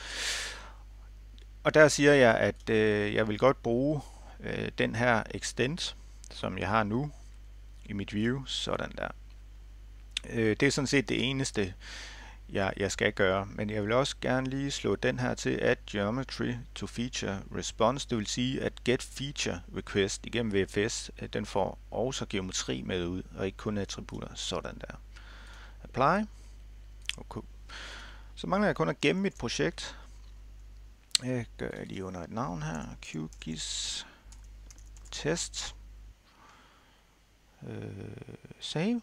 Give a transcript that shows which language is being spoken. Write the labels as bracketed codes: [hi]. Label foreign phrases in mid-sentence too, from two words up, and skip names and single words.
[da] Og der siger jeg, at jeg vil godt bruge den her extend, som jeg har nu i mit view. Sådan der. Det er sådan set det eneste, jeg skal gøre. Men jeg vil også gerne lige slå den her til [en] add geometry to feature response. [da] Det vil sige, at [en] get feature request [da] igennem VFS, den får også geometri med ud, og ikke kun attributter. Sådan der. Apply. Okay. Så mangler jeg kun at gemme mit projekt. Det gør jeg lige under et navn her. QGIS test. Save.